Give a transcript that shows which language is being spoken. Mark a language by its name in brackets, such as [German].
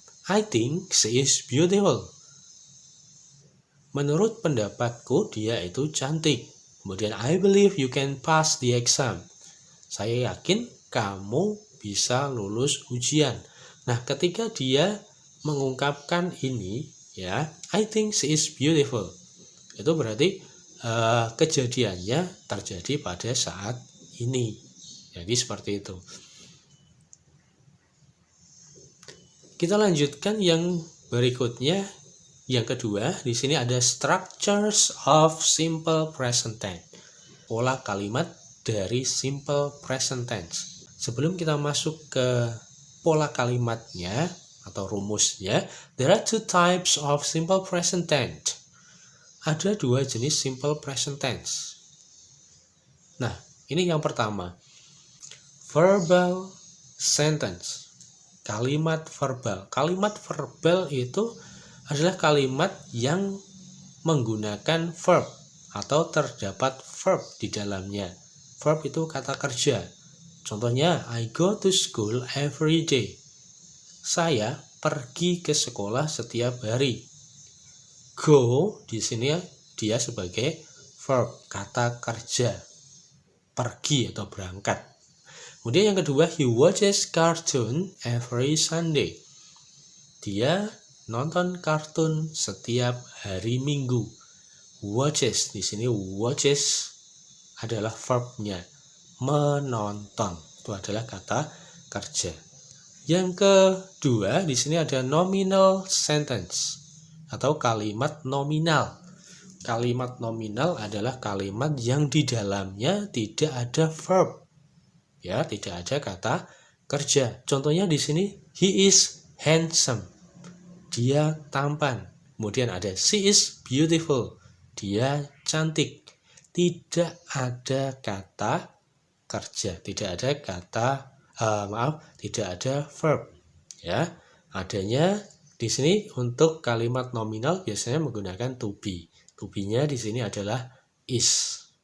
[English] I think she is beautiful. [Indonesian] Menurut pendapatku, dia itu cantik. [English] Kemudian, I believe you can pass the exam. [Indonesian] Saya yakin kamu bisa lulus ujian. Nah, ketika dia mengungkapkan ini, ya, [English] I think she is beautiful. [Indonesian] Itu berarti kejadiannya terjadi pada saat ini. Jadi seperti itu. Kita lanjutkan yang berikutnya. Yang kedua, di sini ada structures of simple present tense. Pola kalimat dari simple present tense. Sebelum kita masuk ke pola kalimatnya atau rumusnya, [English] there are two types of simple present tense. [Indonesian] Ada dua jenis simple present tense. Nah, ini yang pertama. Verbal sentence. Kalimat verbal. Kalimat verbal itu adalah kalimat yang menggunakan verb atau terdapat verb di dalamnya. Verb itu kata kerja. [English] Contohnya, I go to school every day. [Indonesian] Saya pergi ke sekolah setiap hari. Go di sini dia sebagai verb, kata kerja. Pergi atau berangkat. Kemudian yang kedua, [English] he watches cartoon every Sunday. [Indonesian] Dia nonton kartun setiap hari Minggu. Watches, di sini watches adalah verbnya. Menonton, itu adalah kata kerja. Yang kedua, di sini ada nominal sentence atau kalimat nominal. Kalimat nominal adalah kalimat yang di dalamnya tidak ada verb. Ya, tidak ada kata kerja. Contohnya di sini, [English] he is handsome. [Indonesian] Dia tampan. Kemudian ada [English] she is beautiful. [Indonesian] Dia cantik. Tidak ada kata kerja, tidak ada kata tidak ada verb. Ya, adanya di sini untuk kalimat nominal biasanya menggunakan to be. To be-nya di sini adalah is.